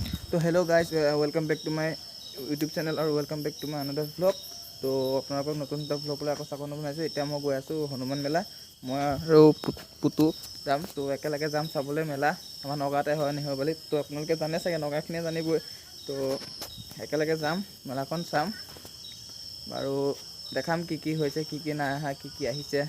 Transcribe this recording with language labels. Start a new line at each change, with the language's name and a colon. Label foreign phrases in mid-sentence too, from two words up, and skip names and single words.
English: to hello guys welcome back to my YouTube channel aur welcome back to my another blog to
Assamese: আপোনালোকক নতুন এটা ব্লগ লৈ আকৌ স্বাগতম জনাইছোঁ। এতিয়া মই গৈ আছোঁ হনুমান মেলা। মই আৰু পুতু যাম তো একেলগে যাম চাবলৈ মেলা। আমাৰ নগাঁৱতে হয় নহয় বুলি তো আপোনালোকে জানে চাগে, নগাঁওখিনিয়ে জানিবই। তো একেলগে যাম, মেলাখন চাম আৰু দেখাম কি কি হৈছে, কি কি নাই অহা, কি কি আহিছে।